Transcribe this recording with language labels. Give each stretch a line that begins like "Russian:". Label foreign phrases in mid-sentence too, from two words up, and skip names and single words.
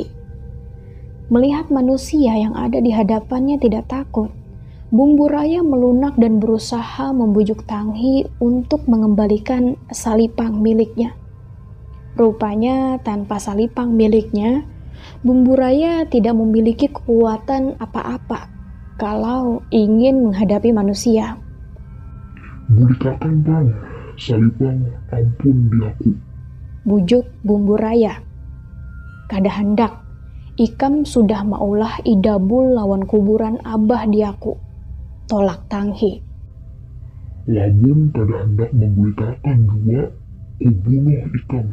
Indonesian: Melihat manusia yang ada di hadapannya tidak takut, Bumbu Raya melunak dan berusaha membujuk Tanghi untuk mengembalikan salipang miliknya. Rupanya tanpa salipang miliknya, Bumbu Raya tidak memiliki kekuatan apa-apa kalau ingin menghadapi manusia. "Berikan bang,
Banjar: salipang ampun di aku,"
Indonesian: bujuk Bumbu Raya.
Banjar: Kada hendak, ikam sudah maulah idabul lawan kuburan abah di aku, tolak Tanghi. "Lamun kada hendak memberikan juga, kubunuh ikam,"